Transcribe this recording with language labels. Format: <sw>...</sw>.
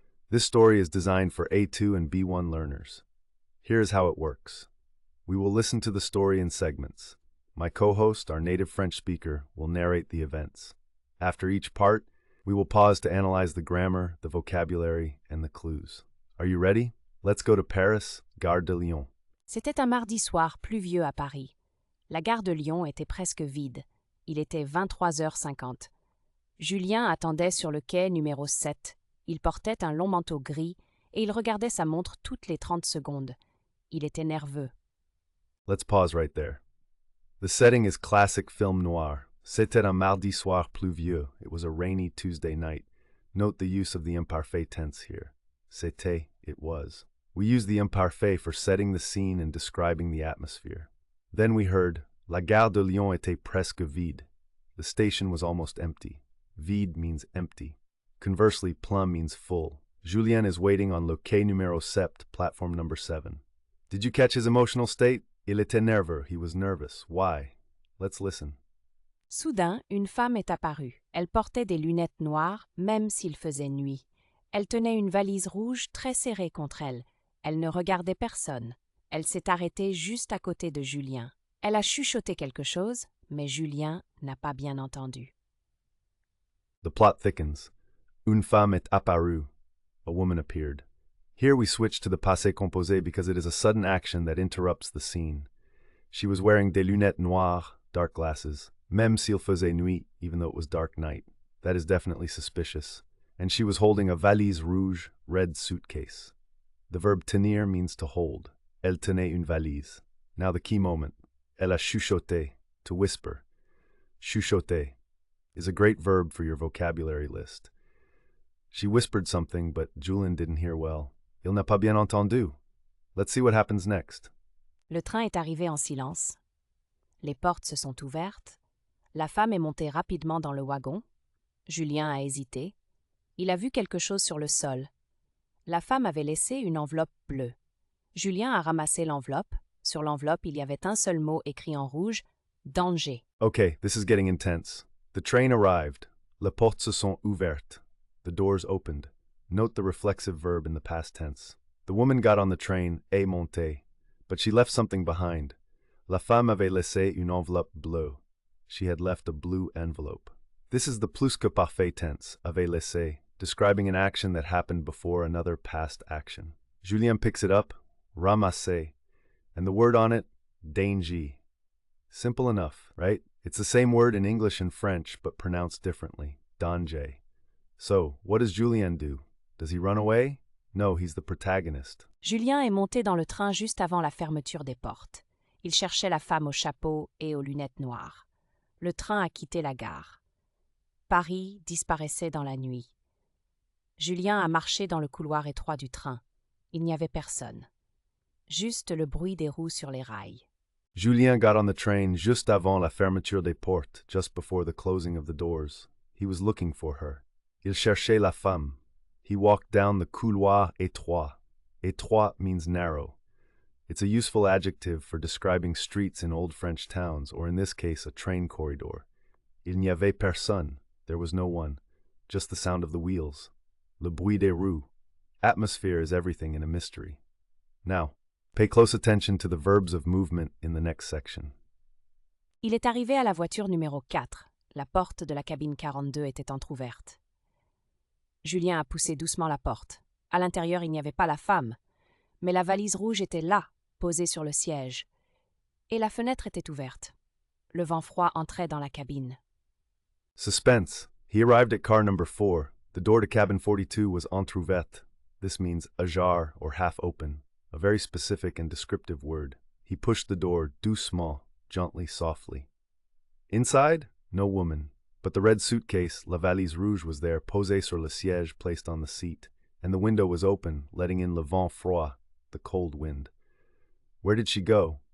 <en>This story is designed for A2 and B1 learners. Here is how it works. We will listen to the story in segments. My co-host, our native French speaker, will narrate the events. After each part, we will pause to analyze the grammar, the vocabulary, and the clues. Are you ready? Let's go to Paris, Gare de Lyon.</en> <fr>C'était un mardi soir pluvieux à Paris. La gare de Lyon était presque vide. Il était 23h50. Julien attendait sur le quai numéro 7. Il portait un long manteau gris et il regardait sa montre toutes les 30 secondes. Il était nerveux.</fr> <en>Let's pause right there. The setting is classic film noir.</en> <fr>C'était un mardi soir pluvieux.</fr> <en>It was a rainy Tuesday night. Note the use of the imparfait tense here.</en> <fr>C'était,</fr> <en>it was. We use the imparfait for setting the scene and describing the atmosphere. Then we heard,</en> <fr>La gare de Lyon était presque vide.</fr> <en>The station was almost empty. Vide means empty. Conversely, plein means full. Julien is waiting on</en> <fr>le quai numéro 7,</fr> <en>platform number 7. Did you catch his emotional state?</en> <fr>Il était nerveux.</fr> <en>He was nervous. Why? Let's listen.</en> <fr>Soudain, une femme est apparue. Elle portait des lunettes noires, même s'il faisait nuit. Elle tenait une valise rouge très serrée contre elle. Elle ne regardait personne. Elle s'est arrêtée juste à côté de Julien. Elle a chuchoté quelque chose, mais Julien n'a pas bien entendu.</fr> <en>The plot thickens.</en> <fr>Une femme est apparue.</fr> <en>A woman appeared. Here we switch to the Passé Composé because it is a sudden action that interrupts the scene. She was wearing</en> <fr>des lunettes noires,</fr> <en>dark glasses,</en> <fr>même s'il faisait nuit,</fr> <en>even though it was dark night. That is definitely suspicious. And she was holding a</en> <fr>valise rouge,</fr> <en>red suitcase. The verb tenir means to hold.</en> <fr>Elle tenait une valise.</fr> <en>Now the key moment.</en> <fr>Elle a chuchoté,</fr> <en>to whisper. Chuchoter is a great verb for your vocabulary list. She whispered something, but Julien didn't hear well.</en> <fr>Il n'a pas bien entendu.</fr> <en>Let's see what happens next.</en> <fr>Le train est arrivé en silence. Les portes se sont ouvertes. La femme est montée rapidement dans le wagon. Julien a hésité. Il a vu quelque chose sur le sol. La femme avait laissé une enveloppe bleue. Julien a ramassé l'enveloppe. Sur l'enveloppe, il y avait un seul mot écrit en rouge, « Danger ».</fr> <en>Okay, this is getting intense. The train arrived.</en> <fr>Les portes se sont ouvertes.</fr> <en>The doors opened. Note the reflexive verb in the past tense. The woman got on the train, est montée, but she left something behind.</en> <fr>La femme avait laissé une enveloppe bleue.</fr> <en>She had left a blue envelope. This is the plus que parfait tense,</en> <fr>avait laissé,</fr> <en>describing an action that happened before another past action. Julien picks it up, ramasser, and the word on it, danger. Simple enough, right? It's the same word in English and French, but pronounced differently, danger. So, what does Julien do? Does he run away? No, he's the protagonist.</en> <fr>Julien est monté dans le train juste avant la fermeture des portes. Il cherchait la femme au chapeau et aux lunettes noires. Le train a quitté la gare. Paris disparaissait dans la nuit. Julien a marché dans le couloir étroit du train. Il n'y avait personne. Juste le bruit des roues sur les rails.</fr> <en>Julien got on the train</en> <fr>juste avant la fermeture des portes,</fr> <en>just before the closing of the doors. He was looking for her.</en> <fr>Il cherchait la femme.</fr> <en>He walked down the</en> <fr>couloir étroit.</fr> <en>Étroit means narrow. It's a useful adjective for describing streets in old French towns, or in this case, a train corridor.</en> <fr>Il n'y avait personne.</fr> <en>There was no one. Just the sound of the wheels.</en> <fr>Le bruit des roues.</fr> <en>Atmosphere is everything in a mystery. Now, pay close attention to the verbs of movement in the next section.</en> <fr>Il est arrivé à la voiture numéro 4. La porte de la cabine 42 était entr'ouverte. Julien a poussé doucement la porte. À l'intérieur, il n'y avait pas la femme, mais la valise rouge était là, posée sur le siège. Et la fenêtre était ouverte. Le vent froid entrait dans la cabine.</fr> <en>Suspense. He arrived at car number 4. The door to cabin 42 was entrouverte. This means ajar or half open, a very specific and descriptive word. He pushed the door doucement, gently, softly. Inside, no woman, but the red suitcase, la valise rouge, was there,</en> <fr>posée sur le siège,</fr> <en>placed on the seat, and the window was open, letting in</en> <fr>le vent froid,</fr> <en>the cold wind. Where did she go?</en>